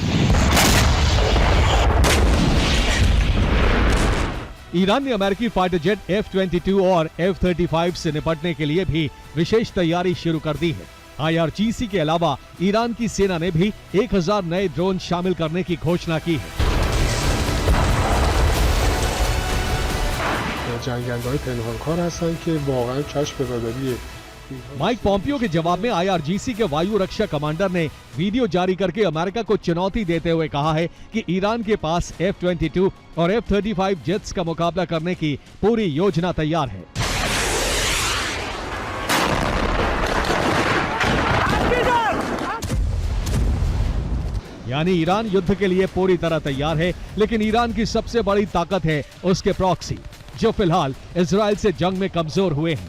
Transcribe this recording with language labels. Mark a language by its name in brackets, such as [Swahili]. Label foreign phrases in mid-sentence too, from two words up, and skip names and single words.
[Hindi] ईरान ने अमेरिकी फाइटर जेट F-22 और F-35 से निपटने के लिए भी विशेष तैयारी शुरू कर दी है। IRGC के अलावा ईरान की सेना ने भी 1000 नए ड्रोन शामिल करने की घोषणा की है। [Persian] جنگنده‌های پنهانکار هستند که واقعا کشف راداری [Hindi] माइक पॉम्पियो के जवाब में IRGC के वायु रक्षा कमांडर ने वीडियो जारी करके अमेरिका को चुनौती देते हुए कहा है कि ईरान के पास F-22 और F-35 जेट्स का मुकाबला करने की पूरी योजना तैयार है। यानी ईरान युद्ध के लिए पूरी तरह तैयार है, लेकिन ईरान की सबसे बड़ी ताकत है उसके प्रॉक्सी, जो फिलहाल इजराइल से जंग में कमजोर हुए हैं।